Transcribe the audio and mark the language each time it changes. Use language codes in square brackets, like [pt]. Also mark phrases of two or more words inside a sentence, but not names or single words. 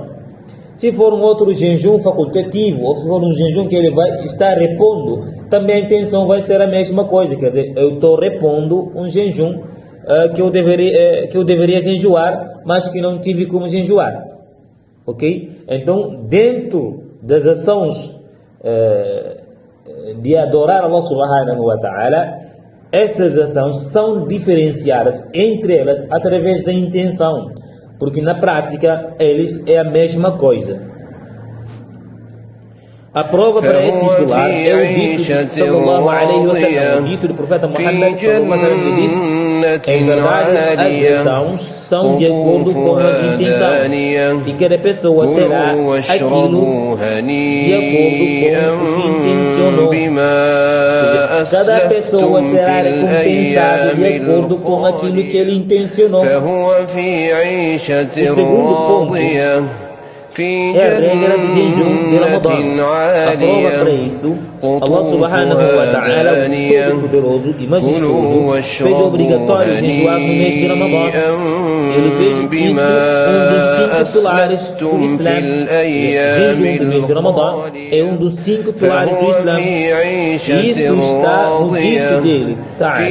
[pt] Se for um outro jejum facultativo, ou se for um jejum que ele vai estar repondo, também a intenção vai ser a mesma coisa, quer dizer, eu estou repondo um jejum que eu deveria jejuar, mas que não tive como jejuar. Ok? Então, dentro das ações de adorar [ar] الله سبحانه وتعالى, [pt] essas ações são diferenciadas entre elas através da intenção, porque na prática eles é a mesma coisa. A prova para esse pilar é o dito de [ar] صلى الله عليه وسلم, [pt] o dito do profeta Muhammad [ar] صلى الله عليه وسلم, [pt] que disse: em verdade, as ações são de acordo com as intenções, e cada pessoa terá aquilo de acordo com o que intencionou. Cada pessoa será recompensada de acordo com aquilo que ele intencionou. O segundo ponto é a regra do jejum de Ramadã. A prova para isso, [ar] الله سبحانه وتعالى, [pt] o Todo-Poderoso e Majestoso, fez obrigatório jejuar no mês de Ramadã. Ele fez isso um dos 5 pilares do Islã. O jejum do mês de Ramadã é um dos 5 pilares do Islã. Isso está no dito dele, Ta'ala.